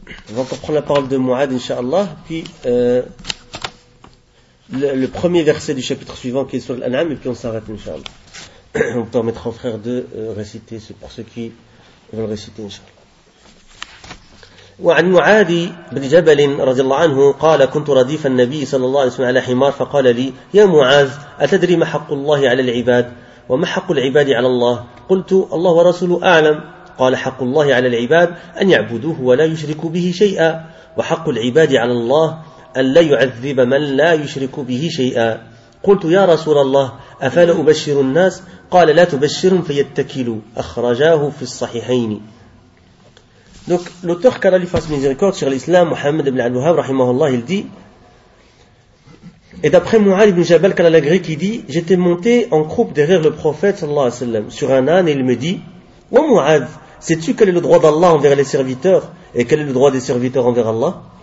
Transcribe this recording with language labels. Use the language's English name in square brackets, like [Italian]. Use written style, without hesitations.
[French] On va encore prendre la parole de Mu'ad, inshallah, puis le premier verset du chapitre suivant qui est sur l'An'am, et puis on s'arrête, inshallah. On permettra aux frères de réciter ce pour ceux qui veulent réciter inchallah. [Arabic] وعن معاذ بن جبل رضي الله عنه قال كنت رديف النبي صلى الله عليه وسلم على حمار فقال لي يا معاذ أتدري ما حق الله على العباد وما حق العباد على الله قلت الله ورسوله أعلم قال حق الله على العباد أن يعبدوه ولا يشركوا به شيئا وحق العباد على الله أن لا يعذب من لا يشرك به شيئا قلت يا رسول الله أفلا أبشر الناس قال لا تبشرهم فيتكلوا أخرجاه في الصحيحين. [French] Donc l'auteur qu'a la face miséricorde sur l'islam Mohammed ibn al-Wahhab rahimahullah il dit et d'après Mu'ad ibn Jabal qu'a la grecque il dit j'étais monté en croupe derrière le prophète sallallahu alayhi wa sallam sur un âne et il me dit ô Mu'ad, sais-tu quel est le droit d'Allah envers les serviteurs et quel est le droit des serviteurs envers Allah?